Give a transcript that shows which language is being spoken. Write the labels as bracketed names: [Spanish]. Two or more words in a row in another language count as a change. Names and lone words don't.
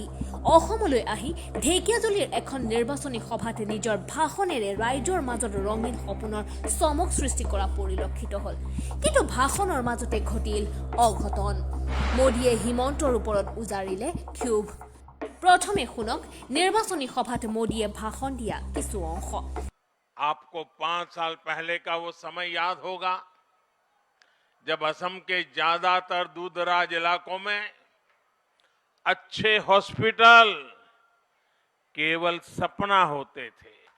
[Assamese] অসমলৈ আহি ঢেকিয়াজুলিৰ এখন নিৰ্বাচনী সভাত নিজৰ ভাষণেৰে ৰাইজৰ মাজত ৰঙীন সপোনৰ চমক সৃষ্টি কৰা পৰিলক্ষিত হ'ল। কিন্তু ভাষণৰ মাজতে ঘটিল অঘটন। মোদীয়ে হিমন্তৰ ওপৰত উজাৰিলে ক্ষোভ। प्रथमे শুনক নিৰ্বাচনী সভাত মোদী ভাষণ দিয়া কিছু অংশ। [Hindi] आपको 5 साल पहले का वो समय याद होगा जब असम के ज्यादातर दूरदराज इलाकों में अच्छे हॉस्पिटल केवल सपना होते थे।